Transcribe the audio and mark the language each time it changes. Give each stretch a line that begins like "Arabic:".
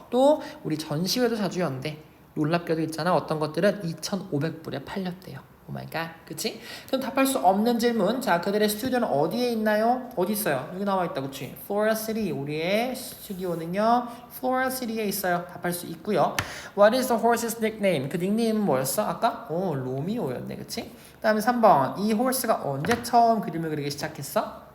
Korean: 또 우리 전시회도 자주 연대. 놀랍게도 있잖아. 어떤 것들은 2,500불에 팔렸대요. 오마이갓, 그치? 그럼 답할 수 없는 질문. 자, 그들의 스튜디오는 어디에 있나요? 어디 있어요? 여기 나와 있다, 그치? Flora City. 우리의 스튜디오는요, Flora City에 있어요. 답할 수 있고요.
English: What is the horse's nickname?
Korean: 그 닉네임은 뭐였어? 아까? 로미오였네, 그치? 그 다음에 3번. 이 horse가 언제 처음 그림을 그리기 시작했어?